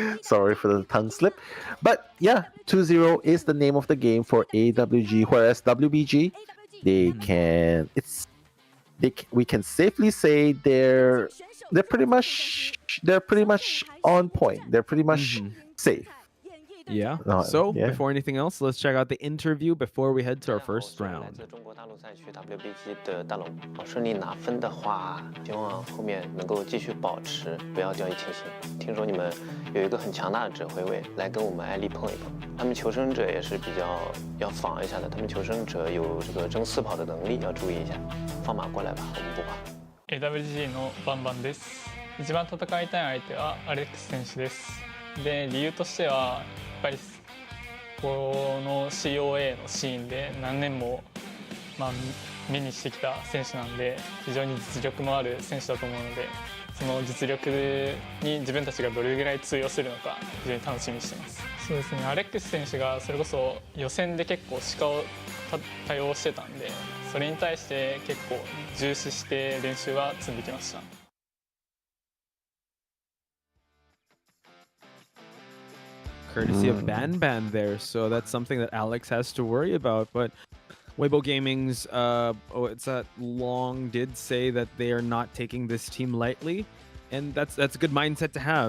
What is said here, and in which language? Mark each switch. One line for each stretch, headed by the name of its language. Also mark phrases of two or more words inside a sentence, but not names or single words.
English: Sorry for the tongue slip. But yeah, 2-0 is the name of the game for AWG, whereas WBG, we can safely say they're pretty much on point. They're pretty much safe. Yeah. Before anything else, let's check out the interview before we head to our first round.
Chinese: 中国大陆赛区 WBG 的大龙，顺利拿分的话，希望后面能够继续保持，不要掉以轻心。听说你们有一个很强大的指挥位，来跟我们艾丽碰一碰。他们求生者也是比较要防一下的，他们求生者有这个争四跑的能力，要注意一下。放马过来吧，我们不怕。
Japanese: AWG のバンバンです。一番戦いたい相手はアレックス選手です。で、理由としてはやっぱりこの COA のシーンで何年も目にしてきた選手なんで、非常に実力もある選手だと思うので、その実力に自分たちがどれぐらい通用するのか非常に楽しみにしてます。そうですね、アレックス選手がそれこそ予選で結構鹿を多用してたんで、それに対して結構重視して練習は積んできました。
English: Courtesy of Ban there, so that's something that Alex has to worry about. But Weibo Gaming's Long did say that they are not taking this team lightly, and that's a good mindset to have.